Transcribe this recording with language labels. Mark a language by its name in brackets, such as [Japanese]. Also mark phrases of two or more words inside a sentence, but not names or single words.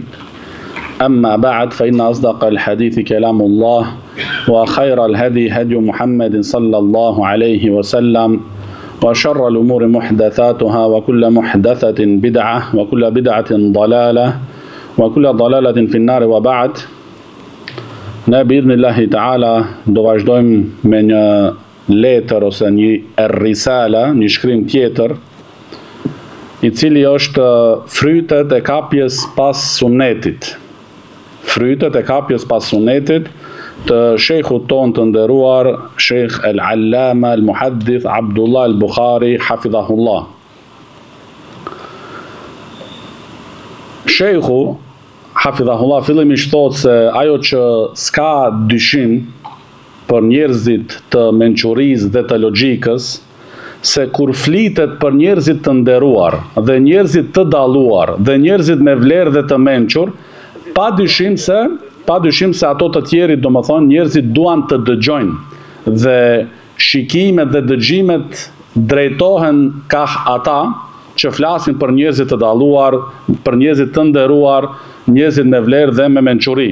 [Arabic] أما بعد فإن أصدق الحديث كلام الله وخير الهدي هدي محمد صلى الله عليه وسلم وشر الأمور محدثاتها وكل محدثة بدعة وكل بدعة ضلالة وكل ضلالة في النار. [Albanian] وبعد ne [Arabic] بإذن الله تعالى [Albanian] do vazhdojmë me një letër ose një risala, një shkrim tjetër, i cili është frytet e kapjes pas sunetit. Frytet e kapjes pas sunetit të shejkhut ton të nderuar, Sheikh al-Allama al-Muhaddith Abdullah al-Bukhari hafidhahullah. Sheikhu hafidhahullah fillimisht thot se ajo që s'ka dyshim për njerëzit të mençurisë dhe të logjikës, se kur flitet për njerëzit të nderuar dhe njerëzit të dalluar dhe njerëzit me vlerë dhe të mençur, pa dyshim se ato të tjerit, domethënë njerëzit duan të dëgjojnë dhe shikimet dhe dëgjimet drejtohen ka ata që flasin për njerëzit të dalluar, për njerëzit të nderuar, njerëzit me vlerë dhe me mençuri.